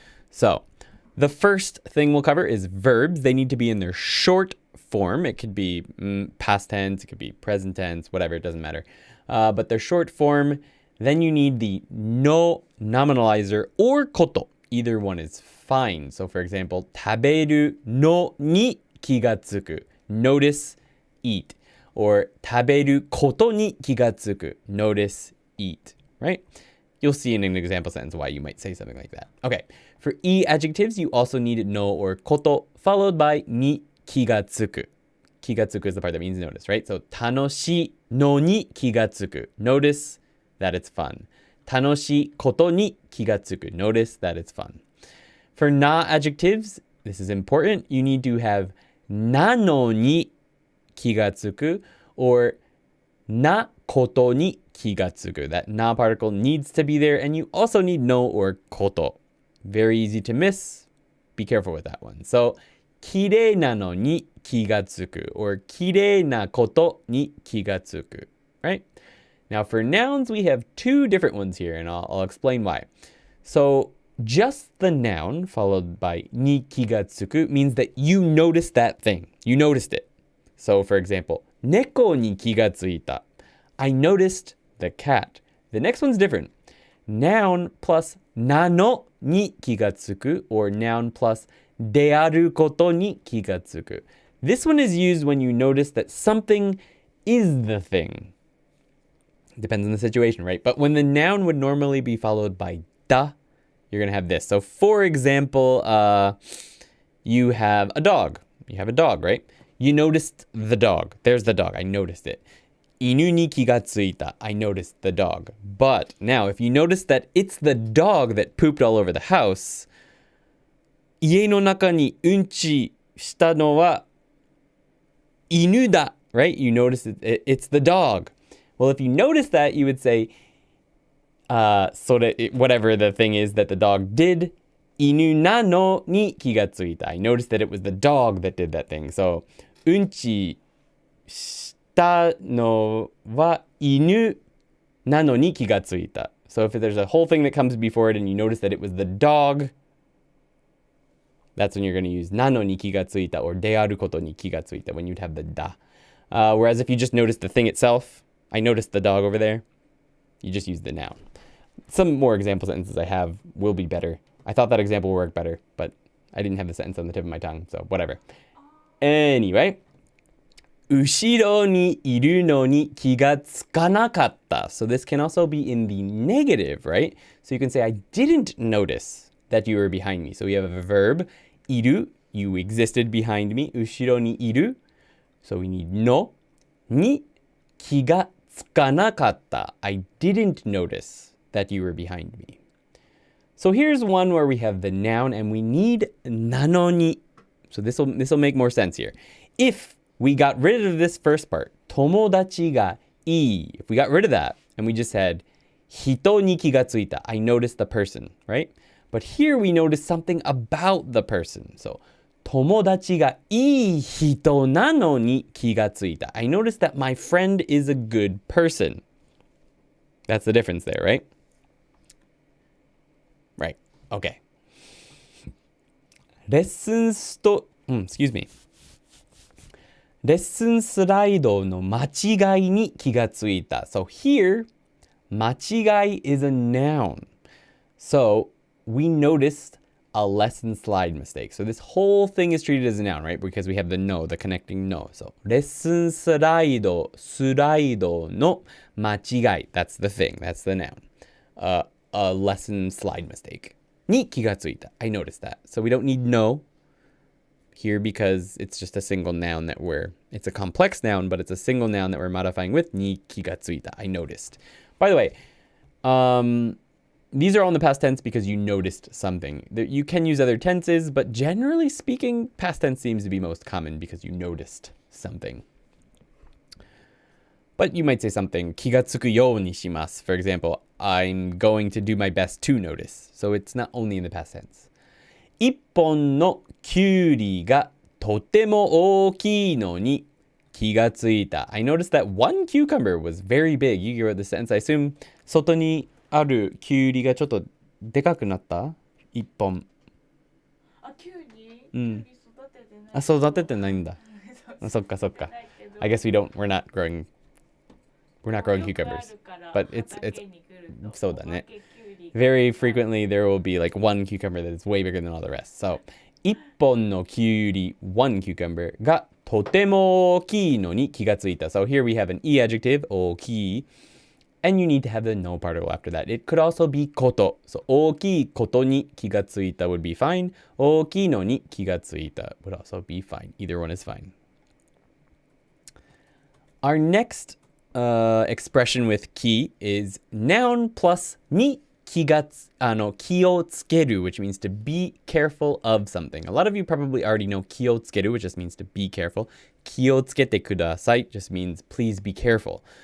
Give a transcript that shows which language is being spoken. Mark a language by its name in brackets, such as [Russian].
[English] So the first thing we'll cover is verbs. They need to be in their short form. It could be past tense. It could be present tense, whatever. It doesn't matter. But their short form. Then you need the no nominalizer or koto. either one is fine. So for example, [Japanese] 食べるのに気がつく. [English] Notice, eat. [Japanese] Or 食べることに気がつく. [English] Notice, eat. Right? You'll see in an example sentence why you might say something like that. Okay. For E adjectives, you also need no or こと followed by [Japanese] に気がつく. [English] 気がつく is the part that means notice, right? [Japanese] So 楽しいのに気がつく. [English] Notice that it's fun. [Japanese] 楽しいことに気がつく. [English] Notice that it's fun. For na adjectives, this is important. You need to have [Japanese] なのに気がつく [English] or [Japanese] なことに気がつく. [English] That na particle needs to be there, and you also need no or こと. Very easy to miss. Be careful with that one. So [Japanese] きれいなのに気がつく or きれいなことに気がつく. [English] Right? Now for nouns, we have two different ones here, and I'll explain why. So just the noun followed by [Japanese] に気がつく [English] means that you noticed that thing. You noticed it. So for example, [Japanese] 猫に気がついた. [English] I noticed the cat. The next one's different. Noun plus [Japanese] なのに気がつく [English] or noun plus [Japanese] であることに気がつく. [English] This one is used when you notice that something is the thing. Depends on the situation, right? But when the noun would normally be followed by da, you're going to have this. So for example, you have a dog. You have a dog, right? You noticed the dog. There's the dog. I noticed it. [Japanese] 犬に気がついた. [English] I noticed the dog. But now, if you notice that it's the dog that pooped all over the house, [Japanese] 家の中にうんちしたのは犬だ, [English] right? You notice it's the dog. Well, if you notice that, you would say, whatever the thing is that the dog did, [Japanese] 犬なのに気がついた. [English] I noticed that it was the dog that did that thing. [Japanese] So, うんちしたのは犬なのに気がついた. [English] So if there's a whole thing that comes before it and you notice that it was the dog, that's when you're going to use [Japanese] なのに気がついた [English] or [Japanese] であることに気がついた [English] when you'd have the da. Whereas if you just notice the thing itself, I noticed the dog over there, you just use the noun. Some more example sentences I have will be better. I thought that example would work better, but I didn't have the sentence on the tip of my tongue, so whatever. Anyway, [Japanese] 後ろにいるのに気がつかなかった. [English] So this can also be in the negative, right? So you can say, I didn't notice that you were behind me. So we have a verb, いる, you existed behind me. [Japanese] 後ろにいる. [English] So we need [Japanese] の, に気がつかなかった. [English] I didn't notice that you were behind me. So here's one where we have the noun and we need なのに. So this will make more sense here. If we got rid of this first part, [Japanese] 友達がいい. [English] If we got rid of that and we just said [Japanese] 人に気がついた. [English] I noticed the person, right? But here we notice something about the person. [Japanese] So 友達がいい人なのに気がついた. [English] I noticed that my friend is a good person. That's the difference there, right? Right. Okay. Excuse me. [Japanese] レッスンスライドの間違いに気がついた. [English] So here, 間違い is a noun. So we noticed a lesson slide mistake. So this whole thing is treated as a noun, right? Because we have the no, the connecting no. [Japanese] So レッスンスライドの間違い. [English] That's the thing. That's the noun. A lesson slide mistake. [Japanese] に気がついた. [English] I noticed that. So we don't need no here because it's just a single noun it's a complex noun, but it's a single noun that we're modifying with に気がついた. I noticed. By the way, these are all in the past tense because you noticed something. You can use other tenses, but generally speaking, past tense seems to be most common because you noticed something. But you might say something [Japanese] 気がつくようにします. [English] For example, I'm going to do my best to notice. So it's not only in the past tense. [Japanese] 一本のきゅうりがとても大きいのに気がついた. [English] I noticed that one cucumber was very big. You wrote the sentence. I assume [Japanese] 外にあるきゅうりがちょっとでかくなった? 一本。あ、きゅうり? うん。きゅうり育ててない。あ、育ててないんだ。そっかそっか。 [English] I guess we're not growing cucumbers. But it's [Japanese] そうだね。 [English] very frequently there will be like one cucumber that is way bigger than all the rest. [Japanese] So, 一本のきゅうり [English] one cucumber [Japanese] がとても大きいのに気がついた. [English] So here we have an e adjective, 大きい. And you need to have the no particle after that. It could also be こと. So [Japanese] 大きいことに気がついた [English] would be fine. [Japanese] 大きいのに気がついた [English] would also be fine. Either one is fine. Our next expression with き is noun plus [Japanese] に気をつける, [English] which means to be careful of something. A lot of you probably already know 気をつける, which just means to be careful. [Japanese] 気をつけてください [English] just means please be careful.